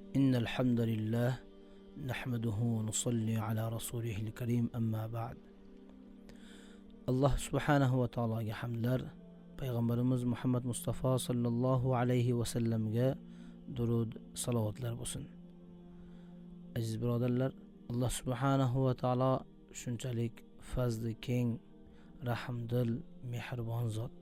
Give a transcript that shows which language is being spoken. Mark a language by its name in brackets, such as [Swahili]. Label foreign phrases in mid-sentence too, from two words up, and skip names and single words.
[Arabic] إن الحمد لله نحمده ونصلي على رسوله الكريم أما بعد. [Uzbek] Allah [Arabic] سبحانه وتعالى [Uzbek] hamdlar, payg'ambarimiz Muhammad Mustafa [Arabic] صلى الله عليه وسلم [Uzbek] durud salovatlar bo'lsin. Aziz birodarlar, [Arabic] الله سبحانه وتعالى [Uzbek] shunchalik fazli keng, rahmdil, mehribon zot.